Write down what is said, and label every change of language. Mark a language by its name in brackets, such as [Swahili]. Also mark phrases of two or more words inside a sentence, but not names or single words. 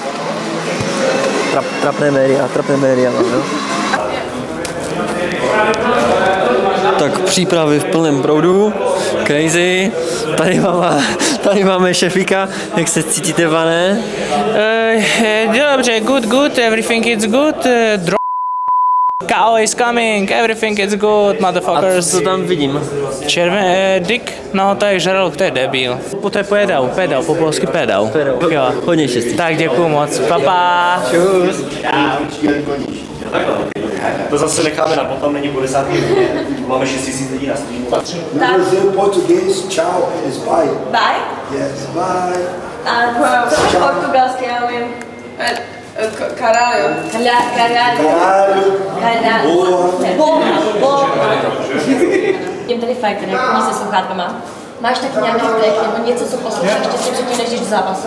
[Czech] Trapné média, no. Tak přípravy v plném proudu, crazy. Tady máme šefika, jak se cítíte, pane? Dobře, [English] good, everything is good. KO is coming, everything is good, motherfuckers. [Czech] A co tam vidím? Dick, no to je žralok, to je debil. To je pedał, po polsky pedał. Jo. Hodně štěstí. Tak děkuju moc, papa. Čus. To zase necháme na potom, není po 10. hodině. Máme 6 000 lidí na streamu. [English] Brazil, português, tchau, is bye. Bye? Yes, bye. [Czech] A co portugalský, já vím. Caralho. Jdem tady fakt, tady jako se sluchátkama. Máš taky nějaký track nebo něco, co posloucháš ještě předtím, než jdeš do zápasu?